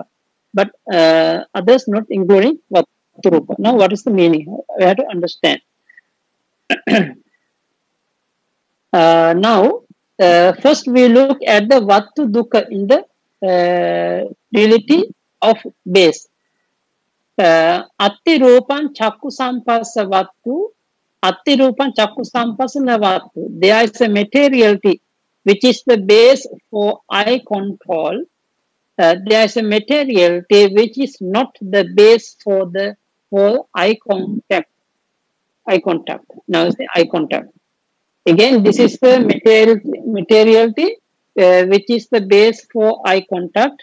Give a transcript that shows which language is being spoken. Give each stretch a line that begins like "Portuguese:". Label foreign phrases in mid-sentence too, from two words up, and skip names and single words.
English: But others not including
Pali: Vattu Rupa.
English: Now, what is the meaning? We have to understand. Now, first we look at the
Pali: Vattu Dukkha
English: in the duality of base.
Pali: Atti Rupan Chakku Sampasa Vattu, Atti Rupan Chakku Sampasana Vattu.
English: There is a materiality which is the base for eye control. There is a materiality which is not the base for eye contact. Now say eye contact. Again, this is the materiality which is the base for eye contact.